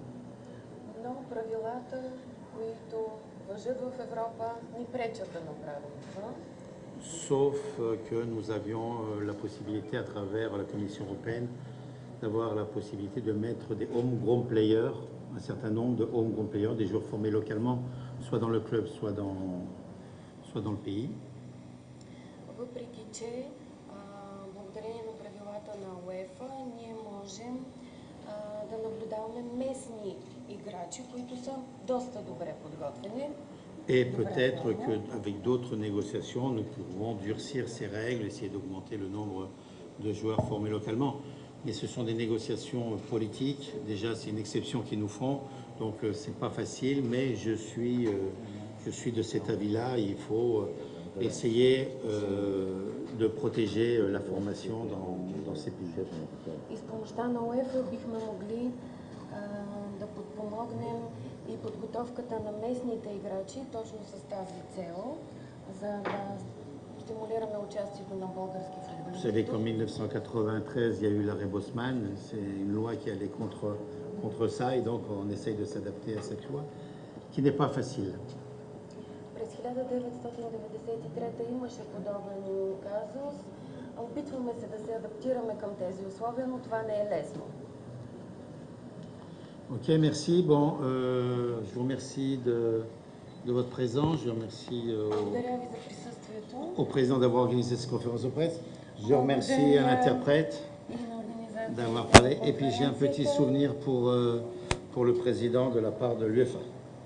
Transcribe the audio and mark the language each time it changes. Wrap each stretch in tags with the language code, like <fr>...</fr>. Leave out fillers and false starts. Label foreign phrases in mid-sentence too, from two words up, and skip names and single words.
<bg>Но правилата, които важат в Европа, ни пречат да направим това.</bg> <fr>Sauf que nous avions la possibilité à travers la Commission européenne d'avoir la possibilité de mettre des</fr> <en>homegrown players,</en> <fr>un certain nombre de</fr> <en>homegrown players,</en> <fr>des joueurs formés localement, soit dans le club, soit dans le pays.</fr> <bg>Въпреки че благодарение на правилата на УЕФА ние можем да наблюдаваме местни играчи, които са доста добре подготвени.</bg> <fr>Et peut-être qu'avec d'autres négociations, nous pourrons durcir ces règles, essayer d'augmenter le nombre de joueurs formés localement. Mais ce sont des négociations politiques. Déjà, c'est une exception qu'ils nous font, donc c'est pas facile. Mais je suis de cet avis-là. Il faut essayer de protéger la formation dans ces pays.</fr> <bg>И с помощта на УЕФА бихме могли да подпомогнем и подготовката на местните играчи точно с тази цел, за да стимулираме участието на български футболисти.</bg> <fr>Vous savez qu'en 1993, il y a eu l'arrêt Bosman. C'est une loi qui allait contre ça, et donc on essaye de s'adapter à cette loi, qui n'est pas facile.</fr> <bg>През 1993 имаше подобен казус. Опитваме се да се адаптираме към тези условия, но това не е лесно.</bg> <fr>Ok, merci. Bon, je vous remercie de votre présence. Je remercie au président d'avoir organisé cette conférence de presse. Je remercie à l'interprète d'avoir parlé. Et puis j'ai un petit souvenir pour le président de la part de l'UEFA.</fr>